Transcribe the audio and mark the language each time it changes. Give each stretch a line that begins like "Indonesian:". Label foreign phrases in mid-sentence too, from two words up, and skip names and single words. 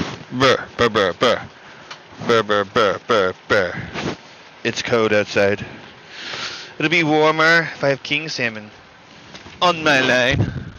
English: Burr, burr, burr, burr. Burr, burr, burr, burr, burr. It's cold outside. It'll be warmer if I have king salmon on my line.